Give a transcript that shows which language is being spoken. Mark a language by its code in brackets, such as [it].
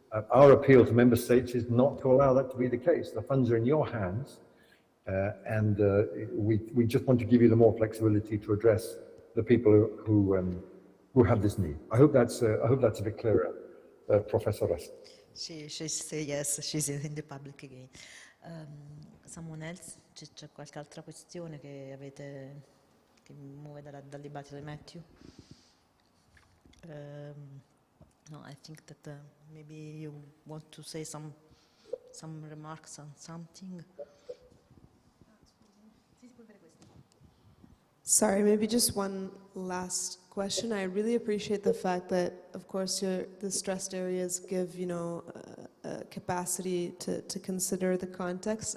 [en] Our appeal to member states is not to allow that to be the case. The funds are in your hands, and we just want to give you the more flexibility to address the people who have this need. I hope that's a bit clearer, Professor Rest. She says yes, she's in the public again. Someone else? [it] C'è qualche altra questione che avete, che muove dal dibattito di Matthew? [en] No, I think that maybe you want to say some remarks on something. Sorry, maybe just one last question. I really appreciate the fact that, of course, the stressed areas give, capacity to consider the context.